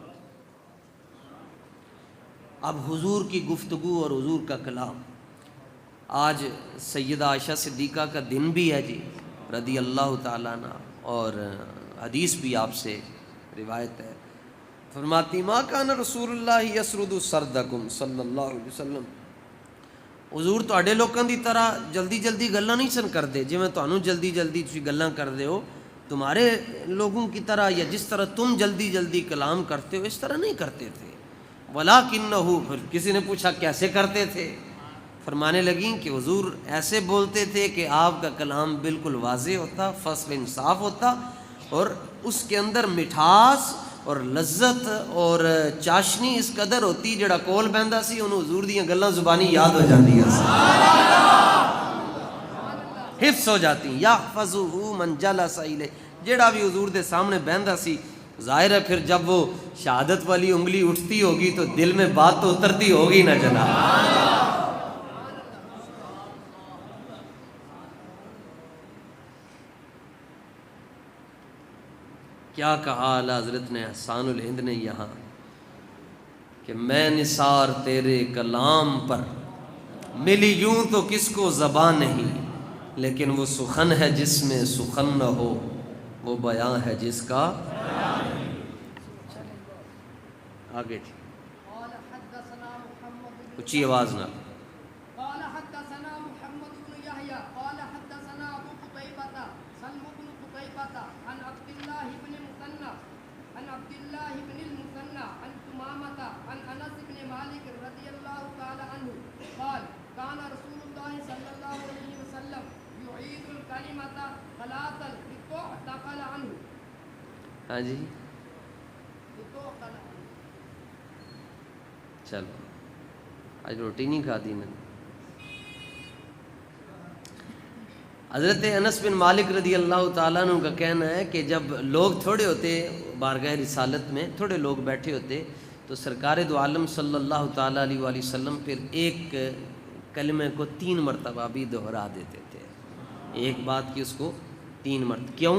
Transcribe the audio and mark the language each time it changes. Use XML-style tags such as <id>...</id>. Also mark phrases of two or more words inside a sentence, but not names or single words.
<ur>اب حضور کی گفتگو اور حضور کا کلام، آج سیدہ عائشہ صدیقہ کا دن بھی ہے جی</ur> <ar>رضی اللہ تعالیٰ عنہ،</ar> <ur>اور حدیث بھی آپ سے روایت ہے، فرماتی</ur> <ar>ما کان رسول اللہ یسرد سردکم صلی اللہ علیہ وسلم،</ar> <pa>حضور تواڈے لوکاں دی طرح جلدی جلدی گلاں نہیں سن کردے، جویں تانوں جلدی جلدی تسی گلاں کردے ہو،</pa> <ur>تمہارے لوگوں کی طرح یا جس طرح تم جلدی جلدی کلام کرتے ہو اس طرح نہیں کرتے تھے۔ وَلَكِنَّهُ، پھر کسی نے پوچھا کیسے کرتے تھے؟ فرمانے لگیں کہ حضور ایسے بولتے تھے کہ آپ کا کلام بالکل واضح ہوتا، فصل انصاف ہوتا، اور اس کے اندر مٹھاس اور لذت اور چاشنی اس قدر ہوتی،</ur> <pa>جڑا کول بہندا سی انہوں حضور دیاں گلاں زبانی یاد ہو جاندیاں سی،</pa> <ur>حفظ ہو جاتی۔</ur> <ar>یحفظہ من جلس الیہ،</ar> <pa>جڑا بھی حضور دے سامنے بہندا سی،</pa> <ur>ظاہر ہے پھر جب وہ شہادت والی انگلی اٹھتی ہوگی تو دل میں بات تو اترتی ہوگی نا جناب۔ کیا کہا اعلیٰ حضرت نے احسان الہند نے یہاں کہ میں نثار تیرے کلام پر، ملی یوں تو کس کو زبان نہیں، لیکن وہ سخن ہے جس میں سخن نہ ہو، وہ بیان ہے جس کا آگے تھی اچھی آواز نہ۔</ur> <ar>قال حدثنا محمد بن يحيى قال حدثنا ابو قتيبة سلم بن قتيبة عن عبد الله بن المثنى عن عبد الله بن المثنى عن ثمامة عن انس بن مالك رضي الله تعالى عنه قال كان رسول الله صلى الله عليه وسلم يعيد الكلمة ثلاثا لتعتقل عنه۔</ar> <ur>ہاں جی چلو آج روٹی نہیں کھاتی میں نے۔ حضرت انس بن مالک</ur> <ar>رضی اللہ تعالیٰ عنہ</ar> <ur>کا کہنا ہے کہ جب لوگ تھوڑے ہوتے بارگاہ رسالت میں، تھوڑے لوگ بیٹھے ہوتے، تو سرکار دو عالم</ur> <ar>صلی اللہ تعالیٰ علیہ وآلہ وسلم</ar> <ur>پھر ایک کلمے کو 3 مرتبہ بھی دہرا دیتے تھے، ایک بات کی اس کو 3 مرتبہ، کیوں؟</ur>